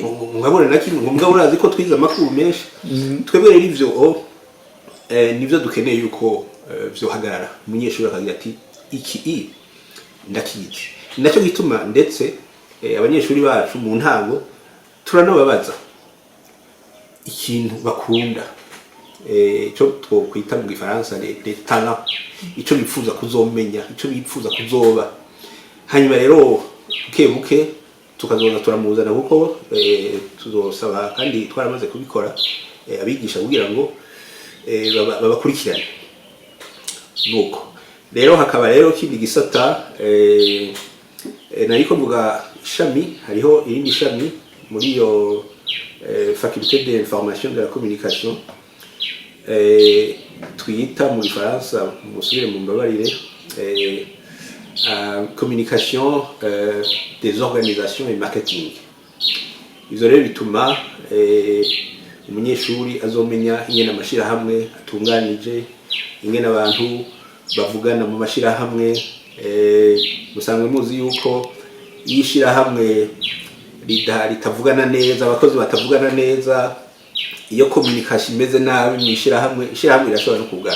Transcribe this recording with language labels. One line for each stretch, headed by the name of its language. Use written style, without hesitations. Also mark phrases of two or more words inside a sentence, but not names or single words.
Rundi: ngabura na kimwe ngo mugabo urazi ko twize amakuru menshi. Twebwe rero ivyo nivyo dukeneye yuko vyohagarara. Umunyeshuri akagira ati iki ndakizi. Nacyo gituma ndetse abanyeshuri bacu mu ntango turanababaza ikintu bakunda, ico twokwita mu Gifaransa
French: les talents,
Rundi: ico bifuza kuzomenya, ico bifuza kuzoba. Hanyuma rero buke tukazoza turamuzana kuko tuzosaba kandi twaramaze kubikora abigisha kugira ngo babakurikirane. Nuko rero hakaba rero kindi gisata nariko mvuga ishami, hariho irindi shami muri yo
French: faculté de l'information de la communication,
Rundi: twita mu Gifaransa musubire mu mbabarire
French: communication des organisations et marketing.
Rundi: Ivyo rero bituma umunyeshuri azomenya ingene amashirahamwe atunganije, ingene abantu bavugana mu mashirahamwe. Musanzwe muzi yuko yishirahamwe ritavugana neza, abakozi batavugana neza, iyo communication imeze nabi mwishirahamwe, ishirahamwe irashobora no kugara.